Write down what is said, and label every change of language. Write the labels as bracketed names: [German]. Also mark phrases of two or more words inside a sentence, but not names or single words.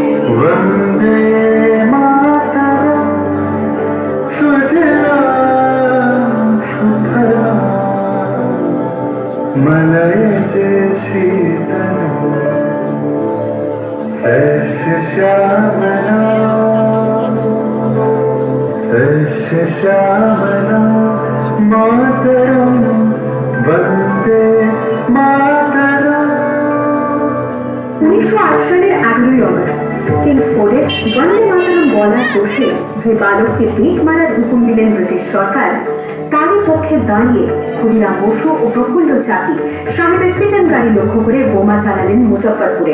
[Sanskrit] वंदे मातरम सुजलां सुफलां मलयज शीतलां सस्यश्यामलां मातरम वंदे मातरम। [Bangla] 1908 সালের 11ই অগস্ট কিংসফোর্ডে বন্দে মাতরম বলার দোষে যে বালককে পিক মারার হুকুম দিলেন ব্রিটিশ সরকার, তারই পক্ষে দাঁড়িয়ে ক্ষুদিরাম বসু ও প্রফুল্ল চাকি সাহেবের ফিটন গাড়ি লক্ষ্য করে বোমা চালালেন মুজফ্ফরপুরে।